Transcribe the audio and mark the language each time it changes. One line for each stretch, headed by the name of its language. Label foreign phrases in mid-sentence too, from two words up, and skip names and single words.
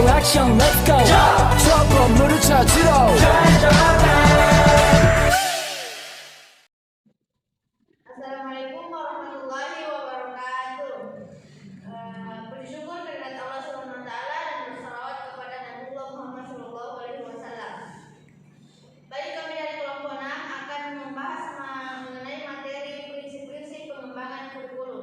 Korean: 미션
English: let's go
Korean: 저 건물을 찾으러
Arabic: السلام عليكم ورحمة الله وبركاته.
Indonesian: Bersyukur kehadirat Allah
Arabic: سبحانه وتعالى
Indonesian: dan bersalawat kepada Nabiullah Muhammad
Arabic: صلى الله عليه وسلم.
Indonesian: Baik, kami dari kelompok 6 akan membahas mengenai materi prinsip-prinsip pengembangan kurikulum.